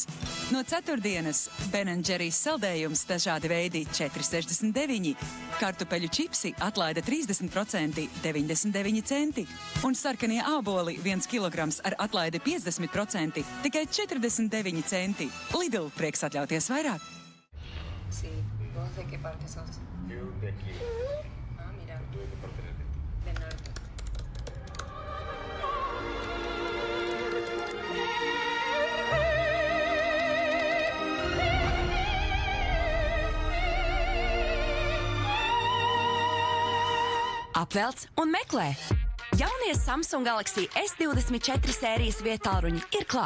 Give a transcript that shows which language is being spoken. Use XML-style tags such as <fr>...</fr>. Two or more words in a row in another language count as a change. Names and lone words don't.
<lv>No ceturtdienas Ben & Jerry's saldējums dažādi veidi 4,69, kartupeļu čipsi atlaida 30% 99 centi un sarkanie āboli 1 kilograms ar atlaidi 50% tikai 49 centi. Lidl, prieks atļauties vairāk.</lv> <es>Sí, ¿vos de qué parte sos? Yo de aquí. Ah, mira. ¿Tú de qué parte eres? Del norte.</es> <lv>Apvelc un meklē! Jaunie Samsung Galaxy S24 sērijas vietāluņi ir klāt.</lv>